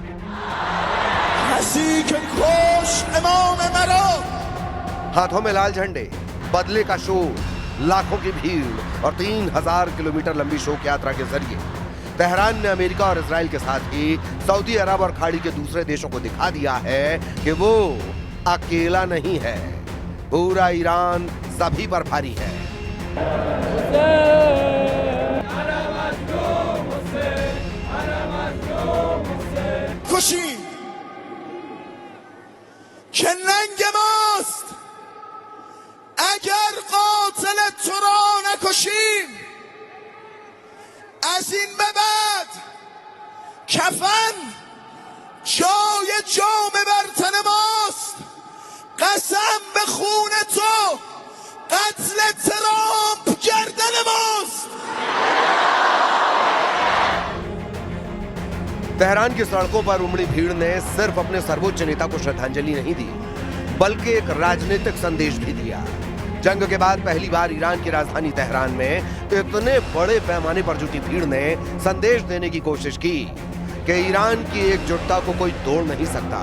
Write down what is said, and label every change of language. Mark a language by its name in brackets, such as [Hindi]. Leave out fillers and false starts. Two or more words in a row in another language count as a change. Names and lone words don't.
[Hindi] हाथों में लाल झंडे, बदले का शोर, लाखों की भीड़ और 3000 किलोमीटर लंबी शोक यात्रा के जरिए तेहरान ने अमेरिका और इजराइल के साथ ही सऊदी अरब और खाड़ी के दूसरे देशों को दिखा दिया है कि वो अकेला नहीं है। पूरा ईरान सभी पर भारी है। [Persian] کشی که ننگ ماست اگر قاتل تو را نکشیم از این به بعد کفن جای جام بر تن ماست قسم به خون تو قتل ترامپ گردن ماست. [Hindi] तेहरान की सड़कों पर उमड़ी भीड़ ने सिर्फ अपने सर्वोच्च नेता को श्रद्धांजलि नहीं दी बल्कि एक राजनीतिक संदेश भी दिया। जंग के बाद पहली बार ईरान की राजधानी तेहरान में इतने बड़े पैमाने पर जुटी भीड़ ने संदेश देने की कोशिश की कि ईरान की एकजुटता को कोई तोड़ नहीं सकता।